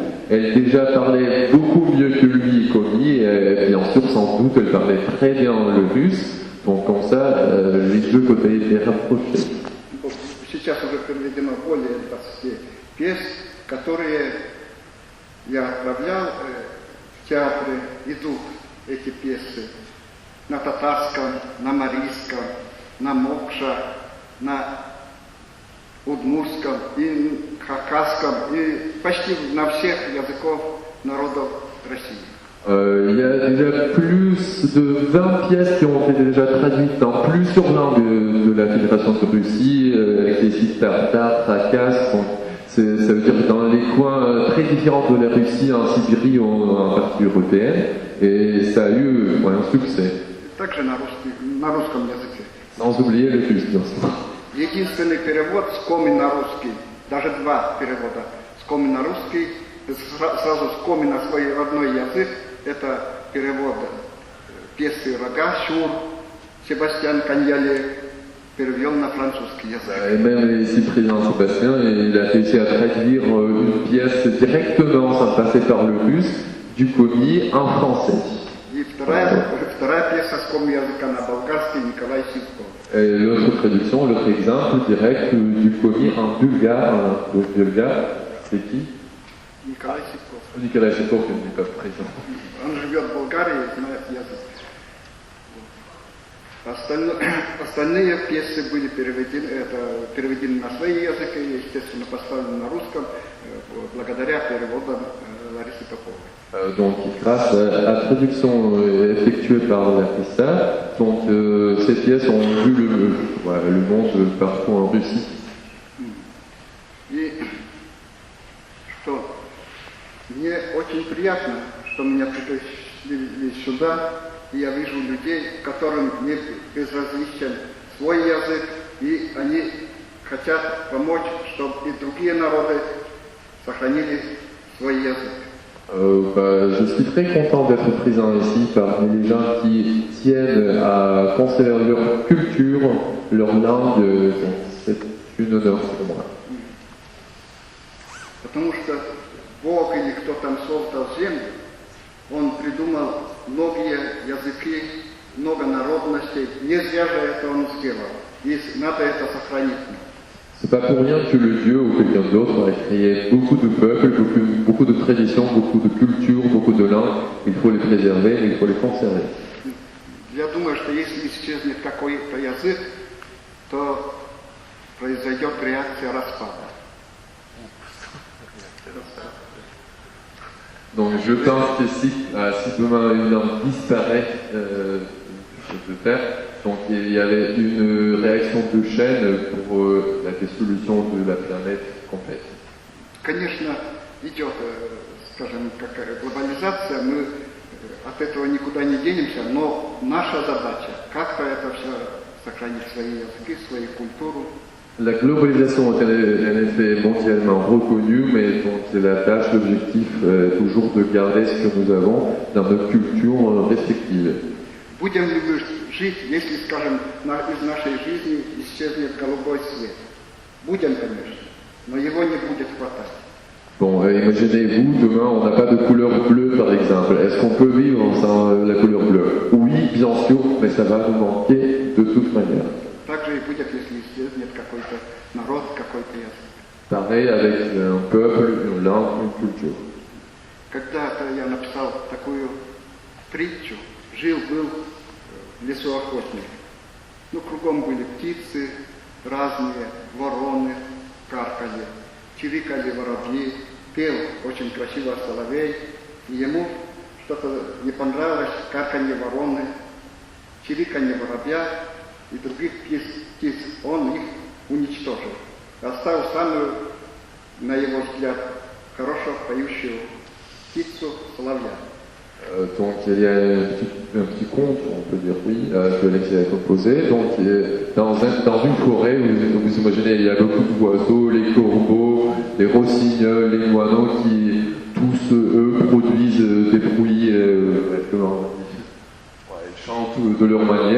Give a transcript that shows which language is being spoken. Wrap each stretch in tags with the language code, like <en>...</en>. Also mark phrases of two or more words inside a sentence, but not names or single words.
<fr>Elle déjà parlait beaucoup mieux que lui, Komi, et bien sûr, sans doute, elle parlait très bien le russe. Donc comme ça, les deux côtés étaient rapprochés.</fr> <ru>Сейчас уже переведено более 20 пьес, которые я отправлял в театры, идут эти пьесы на татарском, на марийском, на мокша, на удмуртском и хакасском, и почти на всех языков народов России.</ru> <fr>Il y a déjà plus de 20 pièces qui ont été déjà traduites dans plusieurs langues de la Fédération de Russie, avec les sites tartares, tracas, ça veut dire dans les coins très différents de la Russie, en Sibérie ou en partie européenne, et ça a eu un succès.</fr> <ru>Также на русском языке.</ru> <fr>Sans oublier le russe, bien sûr.</fr> <ru>Единственный перевод с коми на русский, даже 2 перевода с коми на русский, сразу с коми на свой родной язык, это перевод пьесы «Рога», «Щур», Себастьян Каньяле перевел на французский язык.</ru> <fr>Et même ici, le président Sébastien, il a réussi à traduire une pièce directement, sans passer par le russe, du Komi en français.</fr> <ru>И вторая пьеса с коми языка на болгарский Николай Сивков.</ru> <fr>Et l'autre traduction, l'autre exemple direct du Komi en bulgare, c'est qui?</fr> <ru>Николай Сивков.</ru> <fr>Николай Сикоркин n'est pas présent.</fr> <ru>Он живет в Болгарии, знает язык. Остальные пьесы были переведены на свои языки, естественно, поставлены на русском, благодаря переводам Ларисы Поповой.</ru> <fr>Donc, grâce à la traduction effectuée par Larissa, donc ces pièces ont vu le monde partout en Russie.</fr> <ru>И что мне очень приятно, что меня пригласили сюда, и я вижу людей, которым не безразличен свой язык, и они хотят помочь, чтобы и другие народы сохранили свой язык.</ru> <fr>Je suis très content d'être présent ici parmi les gens qui tiennent à conserver leur culture, leur langue. Donc c'est une honneur pour moi.</fr> <ru>Потому что Бог или кто там создал землю, Он придумал многие языки, много народностей. Не зря же это Он сделал. И надо это сохранить.</ru> <fr>C'est pas pour rien que le Dieu ou quelqu'un d'autre a créé beaucoup de peuples, beaucoup de traditions, beaucoup de cultures, beaucoup de langues. Il faut les préserver, il faut les conserver.</fr> <ru>Я думаю, что если исчезнет какой-то язык, то произойдет реакция распада.</ru> <fr>Donc je pense que si demain une langue disparaît de terre, donc il y avait une réaction de chaîne pour la dissolution de la planète complète.</fr> <ru>Конечно, идет, скажем, глобализация, мы от этого никуда не денемся, но наша задача как-то это все сохранить, свои языки, свою культуру.</ru> <fr>La globalisation est en effet mondialement reconnue, mais donc c'est la tâche, l'objectif toujours de garder ce que nous avons dans nos cultures respectives.</fr> <ru>Будем ли мы жить, если, скажем, из нашей жизни исчезнет голубой свет? Будем, конечно, но его не будет хватать.</ru> <fr>Bon, imaginez-vous, demain on n'a pas de couleur bleue par exemple. Est-ce qu'on peut vivre sans la couleur bleue? Oui, bien sûr, mais ça va nous manquer de toute manière.</fr> <ru>Так же и будет, если исчезнет какой-то народ, какой-то язык.</ru> <fr>Pareil avec un peuple, une langue, une culture.</fr> <ru>Когда-то я написал такую притчу. Жил-был в лесу охотник. Ну, кругом были птицы разные, вороны каркали, чирикали воробьи, пел очень красиво соловей. И ему что-то не понравилось, карканье вороны, чириканье воробья и других птиц. Он их уничтожил. Оставил самую, на его взгляд, хорошо поющую птицу соловья.</ru> <fr>Donc il y a un petit conte, on peut dire oui, que Alexis a composé. Donc dans une forêt, vous imaginez, il y a beaucoup d'oiseaux, les corbeaux, les rossignols, les moineaux qui tous eux produisent des bruits, ils chantent de leur manière.</fr>